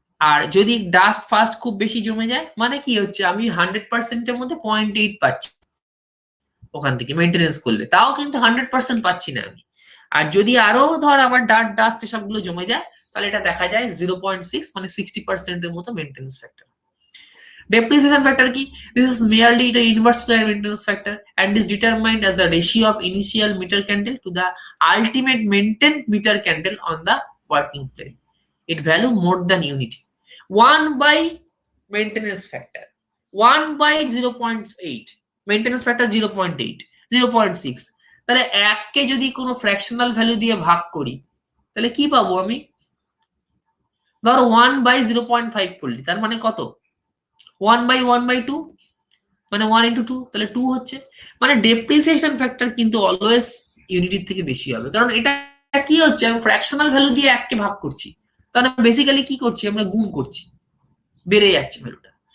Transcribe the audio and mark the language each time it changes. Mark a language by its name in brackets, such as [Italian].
[Bangla] আর যদি dust fast খুব বেশি জমে যায়, মানে কি হচ্ছে, আমি 100% এর মধ্যে 0.8 পাচ্ছি ওখান থেকে মেইনটেনেন্স করলে, তাও কিন্তু 100% পাচ্ছি না আমি। আর যদি আরো ধর আমার ডাস্ট এসবগুলো জমে যায়, তাহলে এটা দেখা যায় 0.6, মানে 60% এর মতো maintenance factor. [English] Depreciation factor key, this is merely the inverse to the maintenance factor and is determined as the ratio of initial meter candle to the ultimate maintained meter candle on the working plane. It value more than unity. 1 by maintenance factor, 1 by 0.8, maintenance factor 0.8, 0.6। [Bangla] তাহলে এককে যদি কোনো fractional value দিয়ে ভাগ করি, তাহলে কি পাবো আমি, ধরো 1 by 0.5 করলি, তার মানে কত, 1 by 1 by 2, মানে 1 into 2, তাহলে 2 হচ্ছে। মানে ডেপ্রিসিয়েশন ফ্যাক্টর কিন্তু অলওয়েজ ইউনিটির থেকে বেশি হবে, কারণ এটা কি হচ্ছে, আমি ফ্র্যাকশনাল ভ্যালু দিয়ে এককে ভাগ করছি, তাহলে বেসিক্যালি কি করছি, আমরা গুণ করছি, বেড়ে যাচ্ছে ভ্যালুটা।